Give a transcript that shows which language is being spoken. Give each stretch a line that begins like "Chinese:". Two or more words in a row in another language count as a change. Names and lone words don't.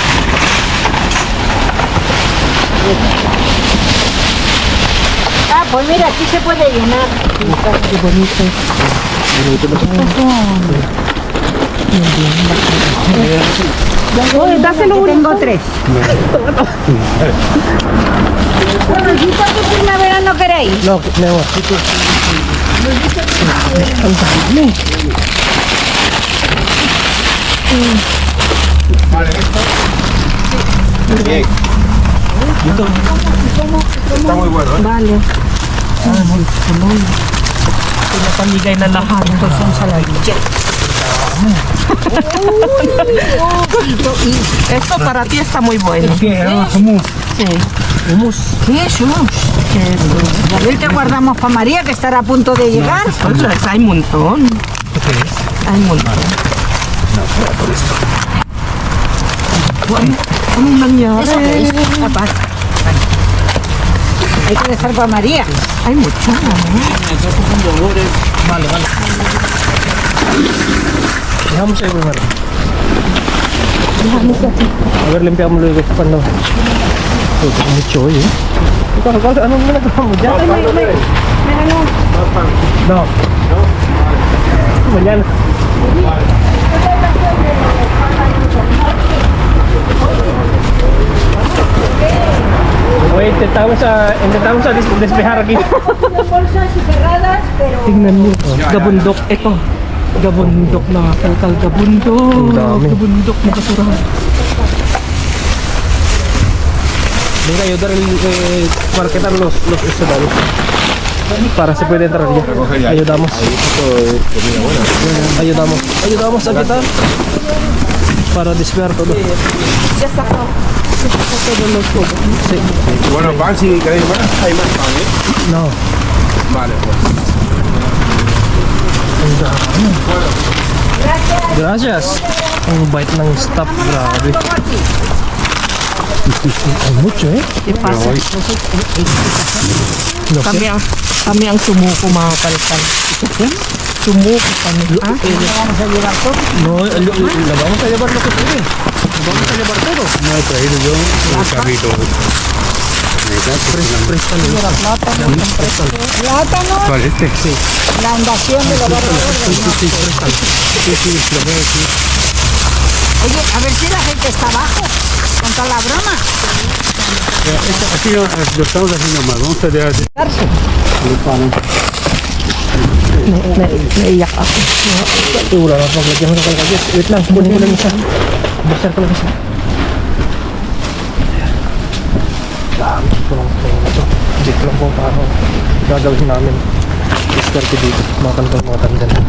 Spanish: Ah, pues mira, aquí se puede llenar. Qué bonito. Bonito
Filipino: ba ito?
Spanish: Oye, dáselo uno. Tengo tres. Rosita de primavera no queréis. No, no.
Filipino: Ang dami.
Spanish: Vale, esto. Bien.
Filipino: Dito.
Spanish: Está muy bueno, ¿eh? Vale.
Filipino: Pinapamigay na lahat.
Spanish: Estos son saladitos. Esto para ti está muy bueno. ¿Qué? Humus. Sí. Humus. ¿Qué es humus? A ver qué guardamos para María, que estará a punto de llegar. Pues hay un montón. Okay. Hay un montón.
Filipino: Anong nangyari?
Spanish: Eso que es capaz. Hay que dejar para María. Hay mucho, ¿no? Vale, vale. Dejamos ahí primero. A ver, limpiamos luego cuando... Ito, mucho, eh.
Filipino: Ikaw, anong ginagawa mo dyan?
Spanish: No. Mañana. Wait, intentamos a despejar aquí.
Filipino: Tingnan mo. Gabundok. Ito. Gabundok na total. Gabundok. Gabundok na basurahan.
Spanish: Venga, ayudar marketar los estadados. Para se puede entrar ya. Ayudamos. Ayudamos a quitar para despejar todo. Ya sacó todos los jugos. Sí. Bueno, pan, si queréis más, hay más pan, ¿eh? No. Vale, pues. Gracias.
Filipino: Ang bait ng staff, grabe. Ay,
Spanish: mucho eh. ¿Qué pasa? No sé.
Filipino: Kami ang sumuko mga kalkal. Sumuko kami. Ah?
Spanish: No, la vamos a llevar lo que tiene. Vamos a llevar todo. No he traído yo un carrito. Préstalo. Plátano, ¿Cuál este? Sí. la invasión de los barrios. Sí, préstalo. Sí, lo voy a decir. Oye, a ver si la gente está abajo. Con toda la broma. Así lo estamos haciendo mal. Vamos a dejar de los panes.
Filipino: Naiyak ako. Wala na paglagyan ko ng kalkagis. Wait lang, kunin ko lang isa. Basta ko lang isa. Dami ko lang ito. Dito lang po paano gagawin namin. Diskarte dito. Mga kantong mga tandan.